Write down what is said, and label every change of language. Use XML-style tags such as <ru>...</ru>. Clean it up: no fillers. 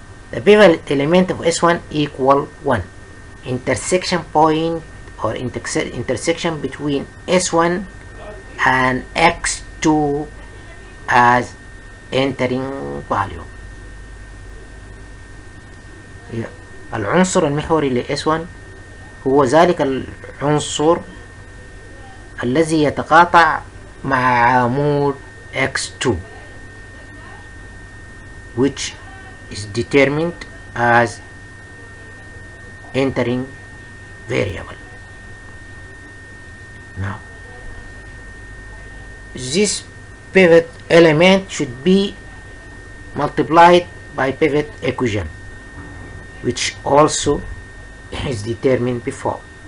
<en>The pivot element of S1 equal 1. Intersection point or intersection between S1 and X2 as entering value.</en> <ar>العنصر المحوري ل S1 هو ذلك العنصر الذي يتقاطع مع عمود X2,</ar> <en>which is determined as entering variable. Now, this pivot element should be multiplied by pivot equation, which also is determined before.</en>